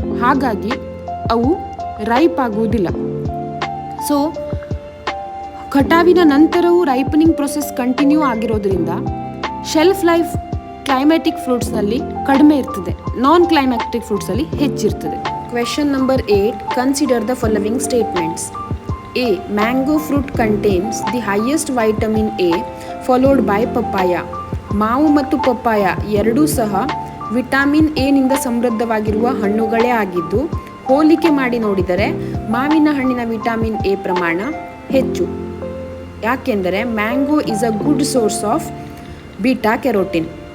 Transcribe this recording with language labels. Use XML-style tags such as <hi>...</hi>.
<kn>ಹಾಗಾಗಿ ಅವು ರೈಪ್ ಆಗುವುದಿಲ್ಲ. ಸೊ ಕಟಾವಿನ ನಂತರವೂ ರೈಪನಿಂಗ್ ಪ್ರೊಸೆಸ್ ಕಂಟಿನ್ಯೂ ಆಗಿರೋದ್ರಿಂದ ಶೆಲ್ಫ್ ಲೈಫ್ ಕ್ಲೈಮ್ಯಾಟಿಕ್ ಫ್ರೂಟ್ಸ್ನಲ್ಲಿ ಕಡಿಮೆ ಇರ್ತದೆ, ನಾನ್ ಕ್ಲೈಮ್ಯಾಟಿಕ್ ಫ್ರೂಟ್ಸಲ್ಲಿ ಹೆಚ್ಚಿರ್ತದೆ.</kn> <en>Question number 8. Consider the following statements. A. Mango fruit contains the highest vitamin A followed by papaya.</en> <kn>ಮಾವು ಮತ್ತು ಪಪ್ಪಾಯ ಎರಡೂ ಸಹ ವಿಟಮಿನ್ ಎ ನಿಂದ ಸಮೃದ್ಧವಾಗಿರುವ ಹಣ್ಣುಗಳೇ ಆಗಿದ್ದು, ಹೋಲಿಕೆ ಮಾಡಿ ನೋಡಿದರೆ ಮಾವಿನ ಹಣ್ಣಿನ ವಿಟಮಿನ್ ಎ ಪ್ರಮಾಣ ಹೆಚ್ಚು. ಯಾಕೆಂದರೆ</kn> <en>Mango is a good source of beta carotene.</en>